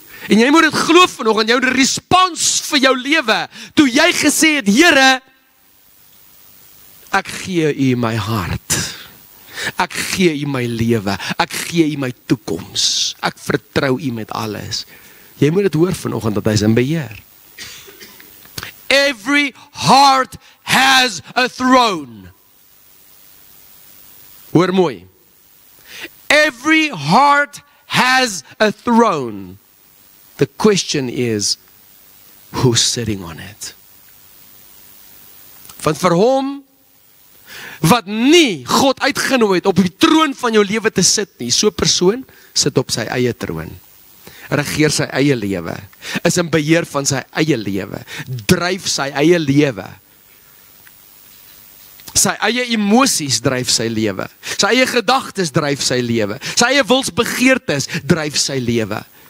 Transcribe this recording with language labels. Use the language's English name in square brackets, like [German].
[Afrikaans] En jy moet dit glo vanoggend, jou respons vir jou lewe, toe jy gesê het, Here, ek gee u my hart, ek gee u my lewe, ek gee u my toekoms, ek vertrou u met alles. Jy moet dit hoor vanoggend, dat hy is in beheer. [English] Every heart has a throne. [Afrikaans] Hoor mooi. [English] Every heart has a throne. The question is, who's sitting on it? [Afrikaans] Want vir hom, wat nie God uitgenooi het op die troon van jou lewe te sit nie, so 'n persoon sit op sy eie troon, regeer sy eie lewe, is in beheer van sy eie lewe, dryf sy eie lewe, sy eie emosies dryf sy lewe, sy eie gedagtes dryf sy lewe, sy eie wilsbegeertes dryf sy lewe.